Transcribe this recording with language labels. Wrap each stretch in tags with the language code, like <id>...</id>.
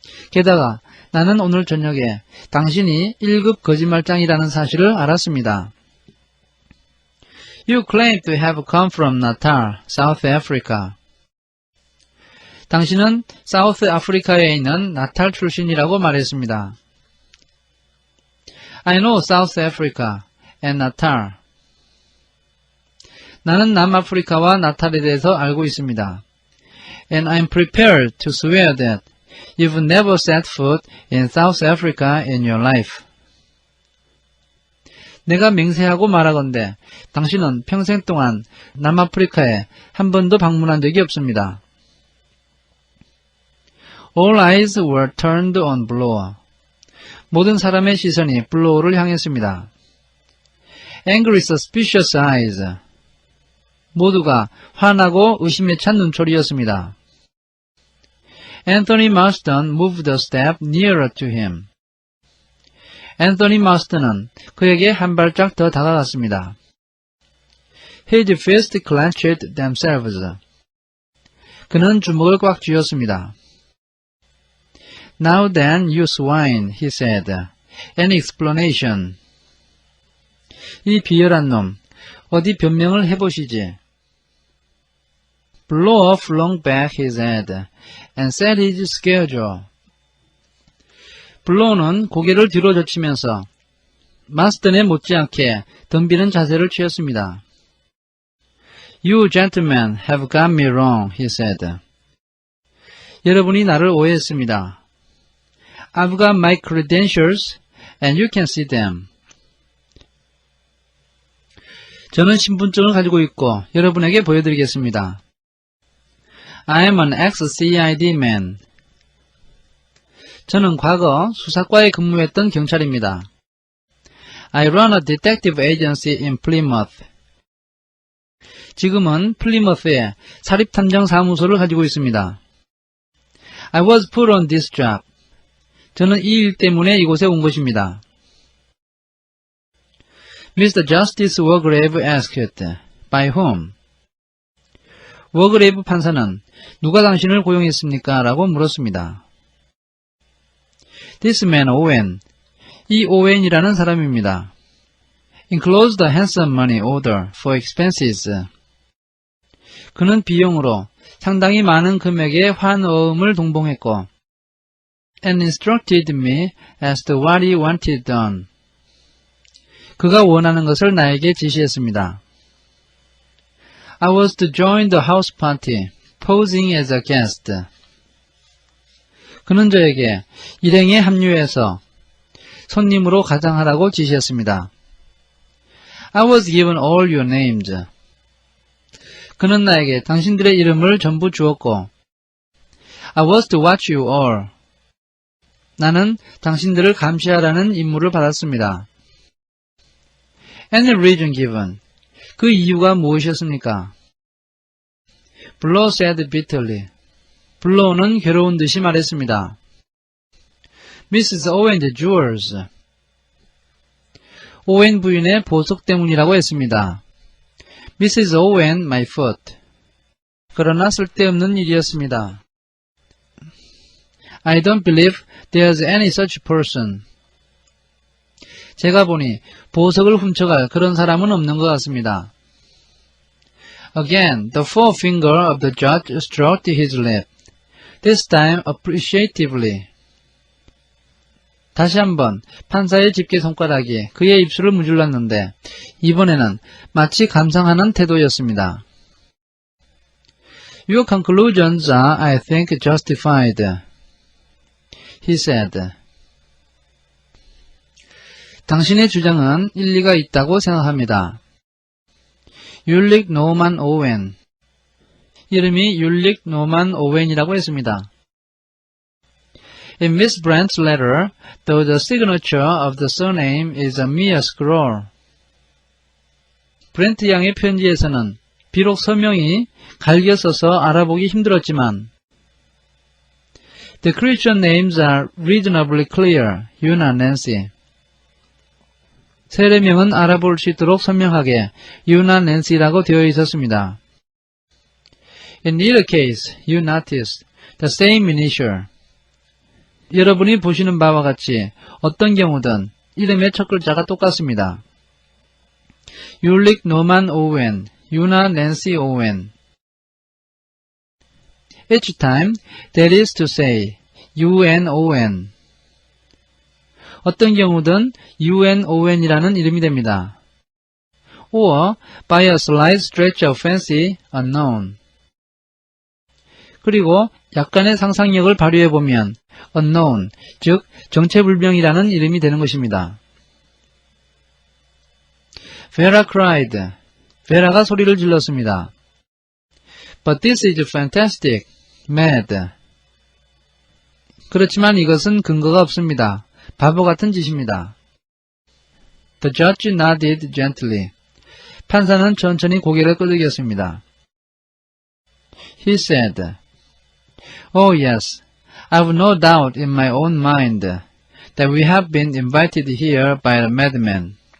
<ko>게다가 나는 오늘 저녁에 당신이 1급 거짓말장이라는 사실을 알았습니다.</ko> <en>You claim to have come from Natal, South Africa.</en> <ko>당신은 사우스 아프리카에 있는 나탈 출신이라고 말했습니다.</ko> <en>I know South Africa and Natal.</en> <ko>나는 남아프리카와 나탈에 대해서 알고 있습니다.</ko> <en>And I'm prepared to swear that you've never set foot in South Africa in your life.</en> <ko>내가 맹세하고 말하건대 당신은 평생 동안 남아프리카에 한 번도 방문한 적이 없습니다.</ko> <en>All eyes were turned on Blower.</en> <ko>모든 사람의 시선이 블로어를 향했습니다.</ko> <en>Angry, suspicious eyes.</en> <ko>모두가 화나고 의심에 찬 눈초리였습니다.</ko> <en>Anthony Marston moved a step nearer to him.</en> <ko>앤서니 마스턴은 그에게 한 발짝 더 다가갔습니다.</ko> <en>His fists clenched themselves.</en> <ko>그는 주먹을 꽉 쥐었습니다.</ko> <en>Now then, you swine, he said. An explanation.</en> <ko>이 비열한 놈, 어디 변명을 해보시지.</ko> <en>Blower flung back his head and set his schedule.</en> <ko>블로우는 고개를 뒤로 젖히면서 마스턴에 못지않게 덤비는 자세를 취했습니다.</ko> <en>You gentlemen have got me wrong, he said.</en> <ko>여러분이 나를 오해했습니다.</ko> <en>I've got my credentials and you can see them.</en> <ko>저는 신분증을 가지고 있고 여러분에게 보여드리겠습니다.</ko> <en>I am an ex-CID man.</en> <ko>저는 과거 수사과에 근무했던 경찰입니다.</ko> <en>I run a detective agency in Plymouth.</en> <ko>지금은 플리머스에 사립탐정 사무소를 가지고 있습니다.</ko> <en>I was put on this job.</en> <ko>저는 이 일 때문에 이곳에 온 것입니다.</ko> <en>Mr. Justice Wargrave asked, by whom?</en> <ko>워그레이브 판사는 누가 당신을 고용했습니까? 라고 물었습니다.</ko> <en>This man Owen,</en> <ko>이 오웬이라는 사람입니다.</ko> <en>Enclosed a handsome money order for expenses.</en> <ko>그는 비용으로 상당히 많은 금액의 환어음을 동봉했고</ko> <en>and instructed me as to what he wanted done.</en> <ko>그가 원하는 것을 나에게 지시했습니다.</ko> <en>I was to join the house party, posing as a guest.</en> <ko>그는 저에게 일행에 합류해서 손님으로 가장하라고 지시했습니다.</ko> <en>I was given all your names.</en> <ko>그는 나에게 당신들의 이름을 전부 주었고</ko> <en>I was to watch you all.</en> <ko>나는 당신들을 감시하라는 임무를 받았습니다.</ko> <en>Any reason given.</en> <ko>그 이유가 무엇이었습니까?</ko> <en>Blow said bitterly.</en> <ko>블로우는 괴로운 듯이 말했습니다.</ko> <en>Mrs. Owen's jewels.</en> <ko>오웬 부인의 보석 때문이라고 했습니다.</ko> <en>Mrs. Owen, my foot.</en> <ko>그러나 쓸데없는 일이었습니다.</ko> <en>I don't believe there's any such person.</en> <ko>제가 보니 보석을 훔쳐갈 그런 사람은 없는 것 같습니다.</ko> <en>Again, the forefinger of the judge stroked his lip. This time appreciatively.</en> <ko>다시 한번 판사의 집게 손가락이 그의 입술을 무질렀는데 이번에는 마치 감상하는 태도였습니다.</ko> <en>Your conclusions are, I think, justified. He said.</en> <ko>당신의 주장은 일리가 있다고 생각합니다. 율릭 노만 오웬. 이름이 율릭 노만 오웬이라고 했습니다.</ko> <en>In Miss Brandt's letter, though the signature of the surname is a mere scrawl.</en> <ko>브렌트 양의 편지에서는 비록 서명이 갈겨 써서 알아보기 힘들었지만</ko> <en>The Christian names are reasonably clear,</en> <ko>유나 낸시. 세례명은 알아볼 수 있도록 선명하게 유나 낸시라고 되어 있었습니다.</ko> <en>In either case, you noticed the same initial.</en> <ko>여러분이 보시는 바와 같이 어떤 경우든 이름의 첫 글자가 똑같습니다. 율릭 노만 오웬, 유나 낸시 오웬.</ko> <en>Each time, that is to say, UNON.</en> <ko>어떤 경우든 UNON이라는 이름이 됩니다.</ko> <en>or by a slight stretch of fancy, unknown.</en> <ko>그리고 약간의 상상력을 발휘해보면 unknown, 즉 정체불명이라는 이름이 되는 것입니다.</ko> <en>Vera cried.</en> <ko>베라가 소리를 질렀습니다.</ko> <en>But this is fantastic, mad.</en> <ko>그렇지만 이것은 근거가 없습니다. 바보 같은 짓입니다.</ko> <en>The judge nodded gently.</en> <ko>판사는 천천히 고개를 끄덕였습니다.</ko> <en>He said, Oh yes, I've no doubt in my own mind that we have been invited here by a madman.</en>